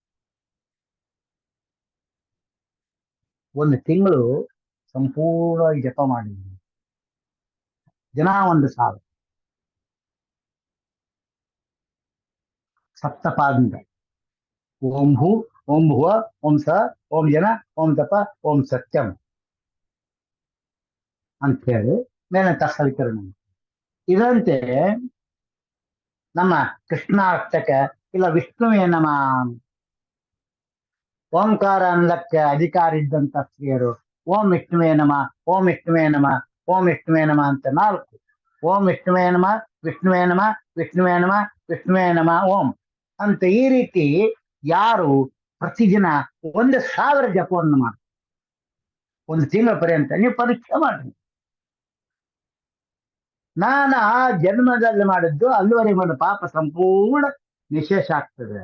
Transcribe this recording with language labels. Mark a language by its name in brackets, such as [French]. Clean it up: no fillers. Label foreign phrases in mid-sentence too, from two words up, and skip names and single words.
[Kannada] 1 ತಿಂಗಳು ಸಂಪೂರ್ಣವಾಗಿ ಜಪ ಮಾಡಿದ್ವಿ, ದಿನ 1000 ಸಪ್ತಪಾದಿಂದ [Sanskrit] ಓಂ ಭೂ, ಓಂ ಭುವ, ಓಂ ಸ, ಓಂ ಜನ, ಓಂ ತಪ, ಓಂ ಸತ್ಯಂ [Kannada] ಅಂತ ಹೇಳಿ ಮೇಲೆ ತತ್ಸವಿತರಣ. ಇದರಂತೆ ನಮ್ಮ ಕೃಷ್ಣಾಷ್ಟಕ ಇಲ್ಲ [Sanskrit] ವಿಷ್ಣುವೇ ನಮ, [Kannada] ಓಂಕಾರ ಅನ್ನಕ್ಕೆ ಅಧಿಕಾರ ಇದ್ದಂತ ಸ್ತ್ರೀಯರು [Sanskrit] ಓಂ ವಿಷ್ಣುವೇ ನಮ, ಓಂ ವಿಷ್ಣುವೇ ನಮ, ಓಂ ವಿಷ್ಣುವೇ ನಮ [Kannada] ಅಂತ 4. [Sanskrit] ಓಂ ವಿಷ್ಣುವೇ ನಮ, ವಿಷ್ಣುವೇ ನಮ, ವಿಷ್ಣುವೇ ನಮ, ವಿಷ್ಣುವೇ ನಮ ಓಂ [Kannada] ಅಂತ ಈ ರೀತಿ ಯಾರು ಪ್ರತಿದಿನ 1000 ಜಪವನ್ನು ಮಾಡ್ತಾರೆ 1 ತಿಂಗಳ ಪರ್ಯಂತ, ನೀವು ಪರೀಕ್ಷೆ ಮಾಡಿ. ನಾನು ಆ ಜನ್ಮದಲ್ಲಿ ಮಾಡಿದ್ದು ಅಲ್ಲಿವರೆಗೆ ಮಾಡಿದ ಪಾಪ ಸಂಪೂರ್ಣ ನಿಶೇಷ ಆಗ್ತದೆ.